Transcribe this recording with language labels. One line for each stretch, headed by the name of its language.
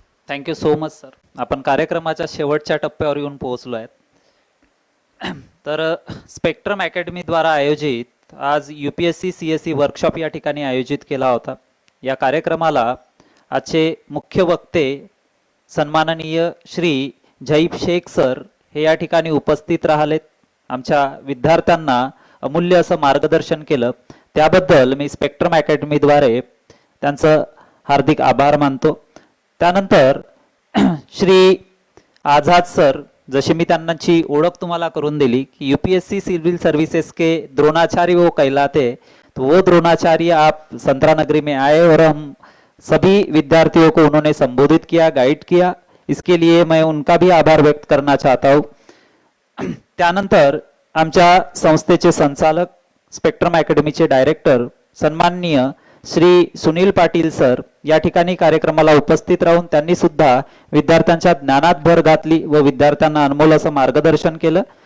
Marathi: Thank you so much sir. आपण कार्यक्रमाच्या शेवटच्या टप्प्यावर येऊन पोहोचलो आहेत. तर स्पेक्ट्रम अकॅडमीद्वारा आयोजित आज UPSC CSE वर्कशॉप या ठिकाणी आयोजित केला होता. या कार्यक्रमाला आजचे मुख्य वक्ते सन्माननीय श्री जहीब शेख सर हे या ठिकाणी उपस्थित राहिलेत. आमच्या विद्यार्थ्यांना अमूल्य असं मार्गदर्शन केलं, त्याबद्दल मी स्पेक्ट्रम अकॅडमीद्वारे त्यांचं हार्दिक आभार मानतो. त्यानंतर श्री आझाद सर, जशी मी त्यांची ओळख तुम्हाला करून दिली कि
Hindi: UPSC सिविल सर्विसेज के द्रोणाचार्य वो कहलाते, तो वो द्रोणाचार्य आप संतरा नगरी में आए और हम सभी विद्यार्थियों को उन्होंने संबोधित किया, गाइड किया. इसके लिए मैं उनका भी आभार व्यक्त करना चाहता हूँ.
Marathi: त्यानंतर आमच्या संस्थेचे संचालक, स्पेक्ट्रम अकॅडमीचे डायरेक्टर सन्माननीय श्री सुनील पाटील सर या ठिकाणी कार्यक्रमाला उपस्थित राहून त्यांनी सुद्धा विद्यार्थ्यांच्या ज्ञानात भर घातली व विद्यार्थ्यांना अनमोल असं मार्गदर्शन केलं.